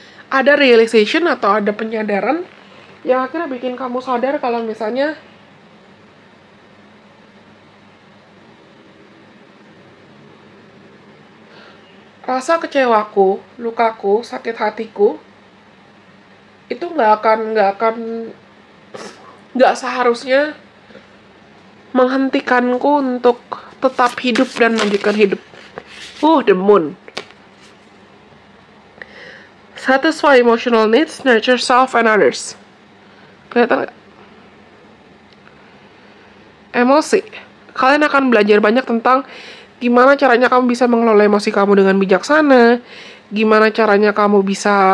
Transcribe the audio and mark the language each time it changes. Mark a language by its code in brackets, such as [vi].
[id] Ada realization atau ada penyadaran yang akhirnya bikin kamu sadar kalau misalnya rasa kecewaku, lukaku, sakit hatiku itu nggak seharusnya menghentikanku untuk tetap hidup dan melanjutkan hidup. [en] The moon. Satisfy emotional needs, nurture self and others. [id] Kelihatan nggak? Emosi. Kalian akan belajar banyak tentang gimana caranya kamu bisa mengelola emosi kamu dengan bijaksana, gimana caranya kamu bisa